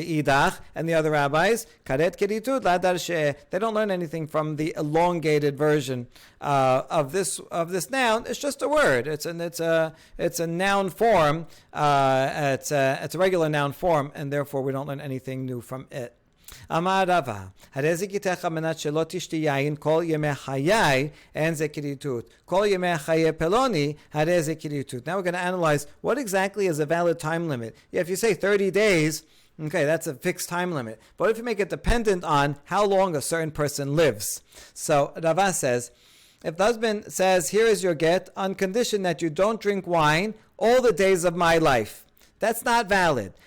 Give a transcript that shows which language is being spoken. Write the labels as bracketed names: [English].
[English] V'idach, and the other rabbis, [Aramaic] karet kiritut la darshe, [English] they don't learn anything from the elongated version of this noun. It's just a word. It's a noun form. It's a regular noun form, and therefore we don't learn anything new from it. [Hebrew] Amar Rava, הרי זה גיתך על מנת שלא תשתי יין כל ימי חיי, אין זה כריתות. כל ימי חיי פלוני, הרי זה כריתות. [English] Now we're going to analyze what exactly is a valid time limit. Yeah, if you say 30 days, okay, that's a fixed time limit. But if you make it dependent on how long a certain person lives. So Rava says, if the husband says, here is your get, on condition that you don't drink wine all the days of my life, that's not valid.